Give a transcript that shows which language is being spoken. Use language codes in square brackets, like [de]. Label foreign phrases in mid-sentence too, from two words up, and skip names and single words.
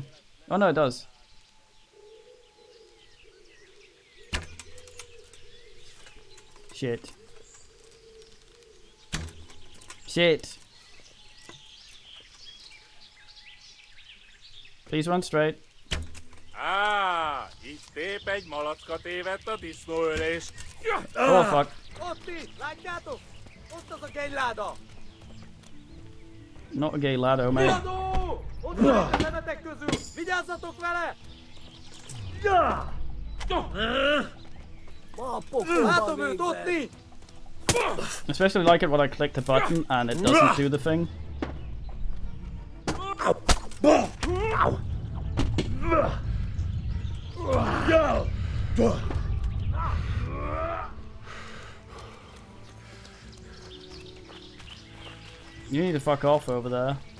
[en] Oh no, it does. Shit. Shit. Please run straight. [hu] Itt épp egy malacka tévedt a disznóölés. [en] Oh fuck. [hu] Ott ti, látjátok? Ott az a gejláda! [en] Not a gay laddo, mate. [hu] Viadó! Ott van a szemetek közül! Vigyázzatok vele! Látom őt, ott ti! [en] Especially like it when I click the button and it doesn't do the thing. You need to fuck off over there.